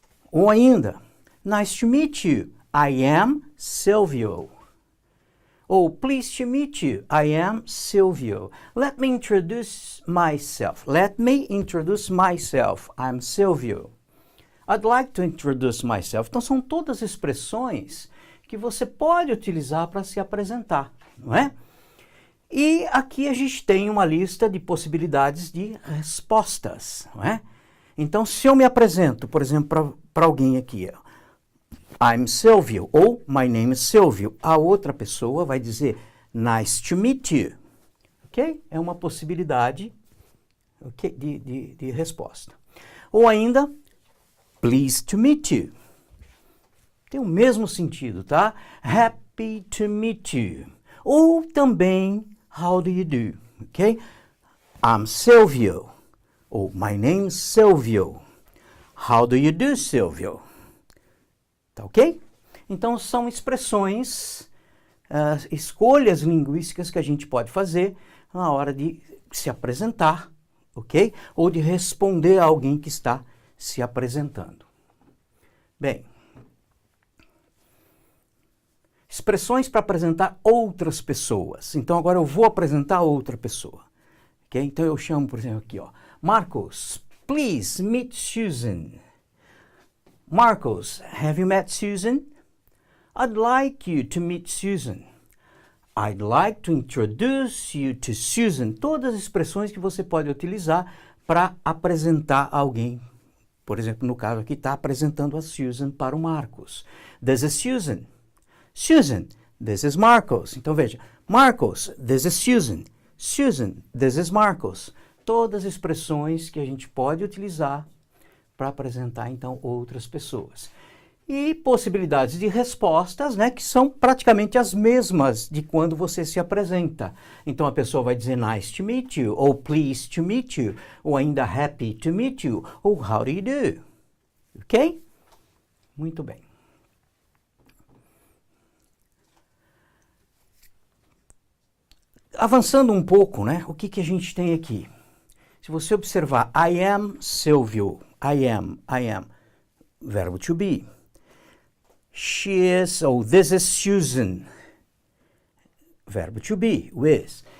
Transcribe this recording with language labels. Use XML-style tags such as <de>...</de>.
<pt>Ou ainda,</pt> <en>nice to meet you. I am Silvio. Ou pleased to meet you. I am Silvio. Let me introduce myself. Let me introduce myself. I'm Silvio. I'd like to introduce myself.</en> <pt>Então, são todas expressões que você pode utilizar para se apresentar, não é? E aqui a gente tem uma lista de possibilidades de respostas, não é? Então, se eu me apresento, por exemplo, para alguém aqui,</pt> <en>I'm Silvio,</en> <pt>ou</pt> <en>my name is Silvio,</en> <pt>a outra pessoa vai dizer,</pt> <en>nice to meet you,</en> <pt>ok? É uma possibilidade, okay, de resposta. Ou ainda,</pt> <en>pleased to meet you.</en> <pt>Tem o mesmo sentido, tá?</pt> <en>Happy to meet you. Ou também, how do you do? Ok? I'm Silvio. Ou my name's Silvio. How do you do, Silvio?</en> <pt>Tá ok? Então, são expressões, escolhas linguísticas que a gente pode fazer na hora de se apresentar, ok? Ou de responder a alguém que está se apresentando. Bem, expressões para apresentar outras pessoas. Então, agora eu vou apresentar outra pessoa. Okay? Então, eu chamo, por exemplo, aqui, ó,</pt> <en>Marcos, please meet Susan. Marcos, have you met Susan? I'd like you to meet Susan. I'd like to introduce you to Susan.</en> <pt>Todas as expressões que você pode utilizar para apresentar alguém. Por exemplo, no caso aqui, está apresentando a Susan para o Marcos.</pt> <en>This is Susan. Susan, this is Marcos.</en> <pt>Então, veja,</pt> <en>Marcos, this is Susan. Susan, this is Marcos.</en> <pt>Todas as expressões que a gente pode utilizar para apresentar, então, outras pessoas. E possibilidades de respostas, né, que são praticamente as mesmas de quando você se apresenta. Então, a pessoa vai dizer</pt> <en>nice to meet you, ou pleased to meet you,</en> <pt>ou ainda</pt> <en>happy to meet you, ou how do you do? Ok?</en> <pt>Muito bem. Avançando um pouco, né, o que a gente tem aqui? Se você observar,</pt> <en>I am Silvio, I am,</en> <pt>verbo to be.</pt> <en>She is,</en> <pt>ou</pt> <en>this is Susan, verbo to be, is.</en>